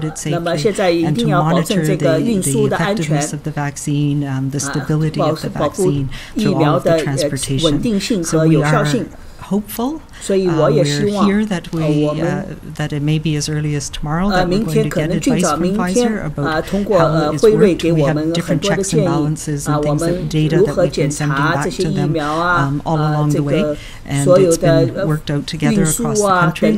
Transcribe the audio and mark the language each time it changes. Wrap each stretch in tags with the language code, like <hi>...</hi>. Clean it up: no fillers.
<zh>那么现在一定要保证这个运输的安全。</zh> <en>the stability of the vaccine</en> <zh>疫苗的稳定性和有效性。</zh> <en>hopeful.</en> <zh>所以我也希望</zh> <en>we're here that that it may be as early as tomorrow that we're going to get advice from Pfizer about how it's worked. We have different checks and balances and things that data that we've been sending back to them all along the way, and it's been worked out together across the country.</en>